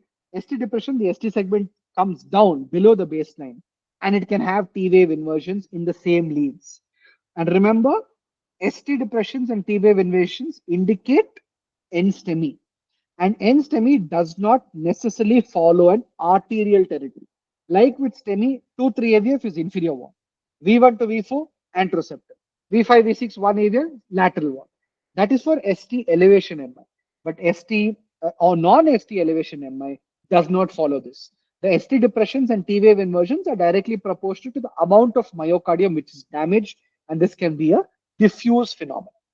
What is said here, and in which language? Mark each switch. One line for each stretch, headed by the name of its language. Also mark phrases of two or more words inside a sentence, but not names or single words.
English: ST depression, the ST segment comes down below the baseline, and it can have T wave inversions in the same leads. And remember, ST depressions and T wave inversions indicate NSTEMI. And NSTEMI does not necessarily follow an arterial territory. Like with STEMI, 2-3 AVF is inferior wall. V1 to V4, anteroceptor. V5, V6, one avial, lateral one. That is for ST elevation MI. But ST or non-ST elevation MI does not follow this. The ST depressions and T wave inversions are directly proportional to the amount of myocardium which is damaged, and this can be a diffuse phenomenon.